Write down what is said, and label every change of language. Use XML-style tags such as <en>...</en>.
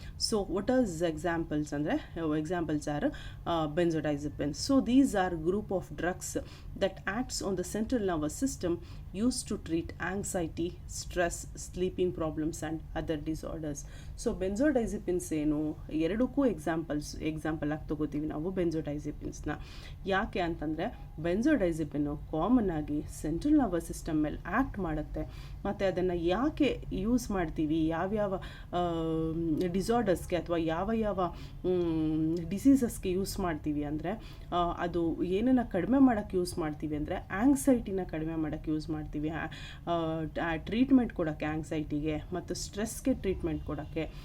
<en>so what as examples</en> <kn>ಅಂದರೆ,</kn> <en>Examples are benzodiazepines. So these are group of drugs that acts on the central nervous system used to treat anxiety, stress, sleeping problems and other disorders.</en> <kn>So ಬೆನ್ಜೋಡೈಸಿಪಿನ್ಸ್ ಏನು, ಎರಡಕ್ಕೂ example ಆಗಿ ತಗೋತೀವಿ ನಾವು ಬೆನ್ಜೋಡೈಸಿಪಿನ್ಸ್ನ. ಯಾಕೆ ಅಂತಂದರೆ ಬೆನ್ಜೋಡೈಸಿಪಿನ್ನು common ಆಗಿ central nervous system ಮೇಲೆ act ಮಾಡುತ್ತೆ. ಮತ್ತು ಅದನ್ನು ಯಾಕೆ ಯೂಸ್ ಮಾಡ್ತೀವಿ, ಯಾವ್ಯಾವ ಡಿಸಾರ್ಡರ್ಸ್ಗೆ ಅಥವಾ ಯಾವ ಡಿಸೀಸಸ್ಗೆ ಯೂಸ್ ಮಾಡ್ತೀವಿ ಅಂದರೆ, ಅದು ಏನನ್ನು ಕಡಿಮೆ ಮಾಡೋಕ್ಕೆ ಯೂಸ್ ಮಾಡ್ತೀವಿ ಅಂದರೆ ಆಂಗ್ಸೈಟಿನ ಕಡಿಮೆ ಮಾಡೋಕ್ಕೆ ಯೂಸ್ ಮಾಡ್ತೀವಿ, ಟ್ರೀಟ್ಮೆಂಟ್ ಕೊಡೋಕ್ಕೆ ಆಂಗ್ಸೈಟಿಗೆ, ಮತ್ತು ಸ್ಟ್ರೆಸ್ಗೆ ಟ್ರೀಟ್ಮೆಂಟ್ ಕೊಡೋಕ್ಕೆ.</kn>